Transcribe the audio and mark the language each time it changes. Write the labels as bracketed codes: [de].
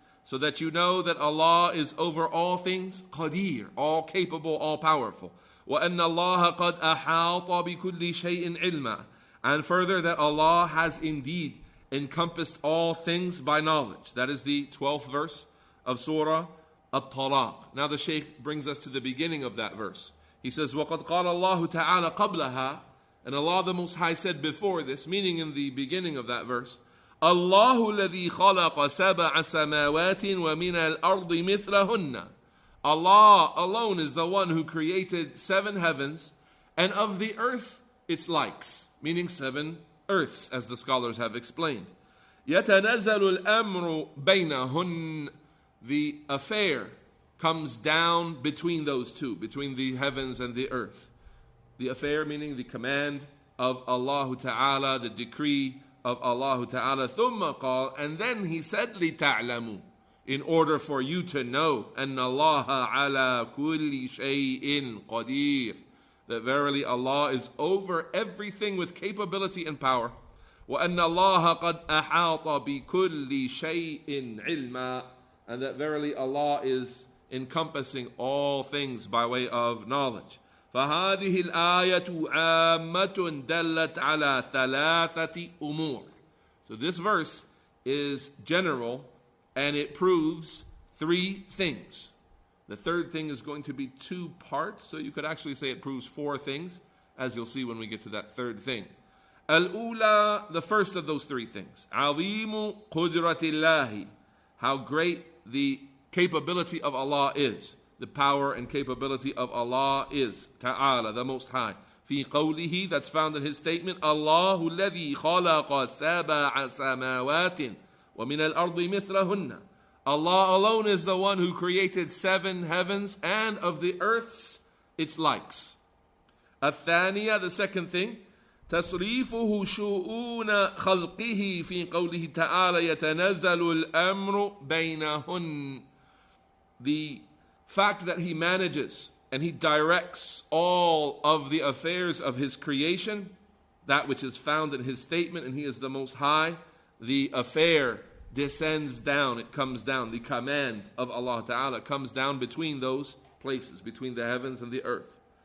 [en] So that you know that Allah is over all things, qadir, all capable, all powerful. [ar] وَأَنَّ اللَّهَ قَدْ أَحَاطَ بِكُلِّ شَيْءٍ عِلْمًا. [en] And further that Allah has indeed encompassed all things by knowledge. That is the 12th verse of Surah At-Talaq. Now the Shaykh brings us to the beginning of that verse. He says, [ar] وَقَدْ قَالَ اللَّهُ تَعَالَى قَبْلَهَا. [en] And Allah the Most High said before this, meaning in the beginning of that verse, [ar] اللَّهُ الَّذِي خَلَقَ سَبْعَ سَمَاوَاتٍ وَمِنَ الْأَرْضِ مِثْلَهُنَّ. [en] Allah alone is the one who created 7 heavens, and of the earth its likes, meaning 7 earths, as the scholars have explained. [ar] يَتَنَزَّلُ الْأَمْرُ بَيْنَهُنَّ. [en] The affair comes down between those two, between the heavens and the earth. The affair meaning the command of Allah Ta'ala, the decree of Allah Ta'ala. [ar] ثُمَّ قَالَ. [en] And then He said, [ar] لِتَعْلَمُوا. [en] In order for you to know, [ar] أَنَّ اللَّهَ عَلَى كُلِّ شَيْءٍ قَدِيرٌ. [en] That verily Allah is over everything with capability and power. [ar] وَأَنَّ اللَّهَ قَدْ أَحَاطَ بِكُلِّ شَيْءٍ عِلْمًا. [en] And that verily Allah is encompassing all things by way of knowledge. [ar] فَهَذِهِ الْآيَةُ عَامَّةٌ دَلَّتْ عَلَى ثَلَاثَةِ أُمُورٍ. [en] So this verse is general, and it proves three things. The third thing is going to be two parts, so you could actually say it proves four things, as you'll see when we get to that third thing. Al-ula, the first of those three things. [ar] عَظِيمُ قُدْرَةِ اللَّهِ, [en] how great the capability of Allah is. The power and capability of Allah is. Ta'ala, the Most High. [ar] في قوله, [en] that's found in his statement, [ar] الله الذي خلق سبع سماوات ومن الأرض مثلهن. [en] Allah alone is the one who created 7 heavens and of the earths its likes. [ar] الثانية, [en] the second thing, [ar] تصريفه شؤون خلقه في قوله تعالى يتنزل الأمر بينهن. [en] The fact that he manages and he directs all of the affairs of his creation, that which is found in his statement, and he is the Most High, the affair descends down, it comes down. The command of Allah Ta'ala comes down between those places, between the heavens and the earth.